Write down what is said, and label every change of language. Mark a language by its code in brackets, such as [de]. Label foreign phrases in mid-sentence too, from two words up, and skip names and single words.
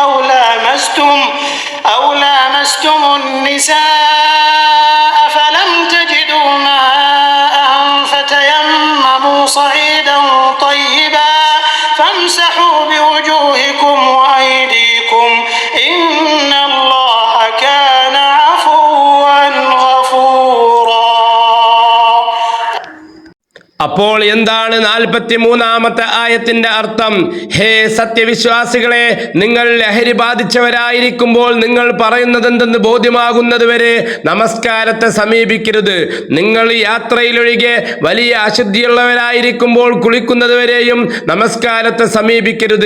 [ar] أو لامستم النساء فلم تجدوا ماء فتيمموا صعيدا طيبا فامسحوا بوجوهكم وأيديكم إن الله كان عفوا غفورا. [ml] അപ്പോൾ എന്താണ് 43-ാമത്തെ ആയത്തിന്റെ അർത്ഥം? ഹേ സത്യവിശ്വാസികളെ, നിങ്ങൾ ലഹരി ബാധിച്ചവരായിരിക്കുമ്പോൾ നിങ്ങൾ പറയുന്നത് എന്തെന്ന് ബോധ്യമാകുന്നത് വരെ നമസ്കാരത്തെ സമീപിക്കരുത്. നിങ്ങൾ യാത്രയിലൊഴികെ വലിയ അശുദ്ധിയുള്ളവരായിരിക്കുമ്പോൾ കുളിക്കുന്നത് വരെയും നമസ്കാരത്തെ സമീപിക്കരുത്.